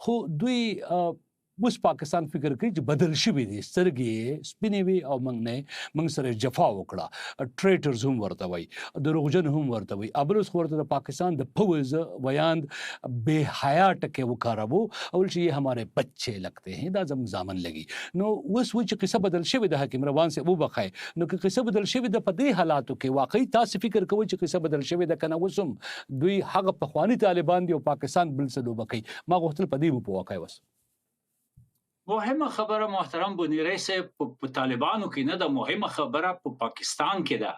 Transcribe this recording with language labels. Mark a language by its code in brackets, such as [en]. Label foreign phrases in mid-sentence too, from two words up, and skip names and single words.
[ps] خو دوی اوس پاکستان فکر کوي چې بدل شوي دي، سترګې سپینې وي او موږ سره جفا وکړه، ټریټرز هم ورته وایي، دروغجن هم ورته وایي. ابل اوس ورته د پاکستان د پوز ویاند بے حیا ټکے وکاروو او چې [ur] یہ ہمارے بچے لگتے ہیں، [ps] دا زموږ زامن لګي. نو اوس وایي چې قصه بدل شوې ده. حکیم روان صاحب وبخئ، نو که قصه بدل شوې ده په دې حالاتو کې واقعي تاسو فکر کوئ چې قصه بدل شوې ده که نه اوس هم دوی هغه پخواني طالبان دي او پاکستان بل څه لوبه کوي؟ ما غوښتل په دې په واقع وس مهمه خبره محترم بنیری صاحب په طالبانو کې نه ده، مهمه خبره په پاکستان کې ده.